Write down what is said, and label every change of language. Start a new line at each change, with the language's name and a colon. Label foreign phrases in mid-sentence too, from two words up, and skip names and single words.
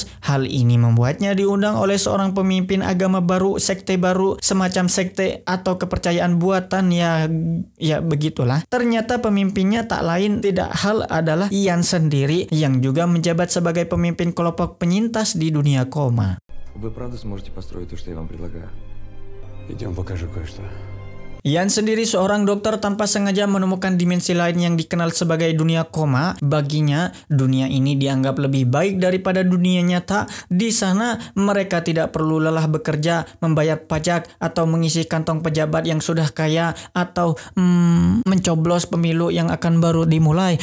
Indonesian: Hal ini membuatnya diundang oleh seorang pemimpin agama baru, sekte baru, semacam sekte atau kepercayaan buatan, ya begitulah. Ternyata pemimpinnya tak lain tidak hal adalah Ian sendiri, yang juga menjabat sebagai pemimpin kelompok penyintas di dunia koma.
Russian: Вы правда сможете построить то, что я вам предлагаю? Идем, покажу кое-что.
Indonesian: Ian sendiri seorang dokter tanpa sengaja menemukan dimensi lain yang dikenal sebagai dunia koma. Baginya, dunia ini dianggap lebih baik daripada dunia nyata. Di sana, mereka tidak perlu lelah bekerja, membayar pajak, atau mengisi kantong pejabat yang sudah kaya, atau mencoblos pemilu yang akan baru dimulai.